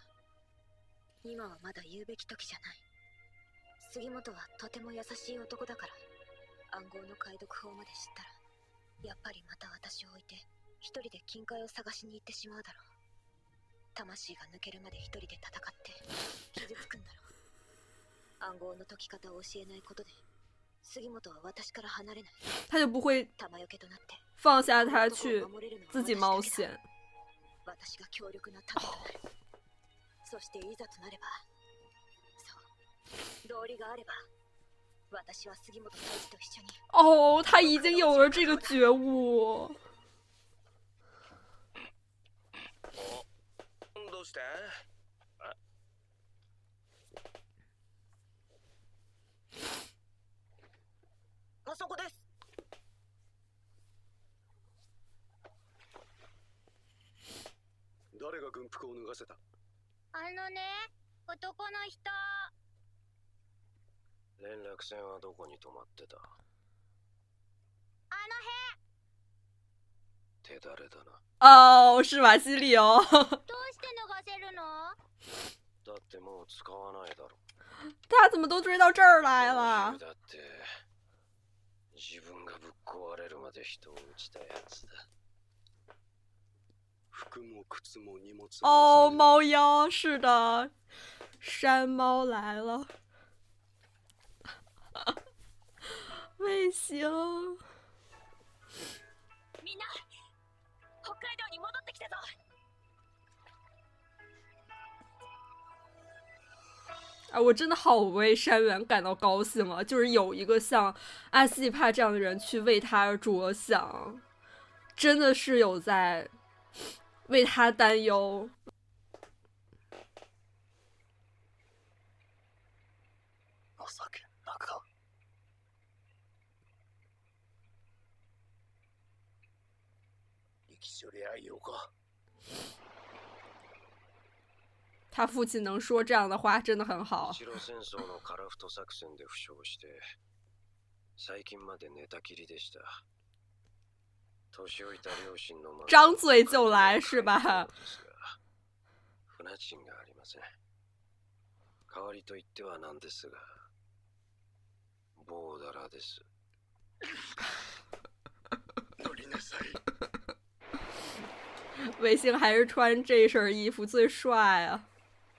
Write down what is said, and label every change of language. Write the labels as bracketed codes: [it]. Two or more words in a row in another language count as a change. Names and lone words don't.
[ja] 今はまだ言うべき時じゃない。杉本はとても優しい男だから、暗号の解読法まで知ったらやっぱりまた私を置いて一人で金塊を探しに行ってしまうだろう。魂が抜けるまで一人で戦って傷つくんだろう。暗号の解き方を教えないことで杉本は私から離れない。 [zh] 他就不会 [ja] 玉よけとなって [zh] 放下他去自己冒险。 [ja] 私が強力な盾となる。そしていざとなれば、そう道理があれば私は杉本大地と一緒に。 [zh] 哦，他已经有了这个觉悟。 [ja] どうした？あそこです。誰が軍服を脱がせた？あのね、男の人。連絡船はどこに止まってた？あの手だれだな。 [zh] 哦，是瓦西里哦。 [ja] 辺。どうして脱がせるの？だってもう使わないだろ。 [zh] 他怎么都追到这儿来了？ [ja] だって自分がぶっ壊れるまで人を撃ちたやつだ。服も靴も荷物も。 [zh] 哦，猫妖，是的，山猫来了。卫星。 [ja] みんな、北海道に戻ってきたぞ。 [zh] 啊，我真的好为山原感到高兴啊！就是有一个像阿西帕这样的人去为他着想，真的是有在为他担忧。 [ja] 情けなか。生き処理あいようか。 [zh] 他父亲能说这样的話真的很好。 [ja] 日露戦争のカラフト作戦で負傷して最近まで寝たきりでした。年老いた両親の [zh] 張嘴就來是吧？ [ja] 船賃がありません。代わりと言ってはなんですが、ボーダラです。乗りなさい。 [zh] 卫星还是穿这身衣服最帅啊！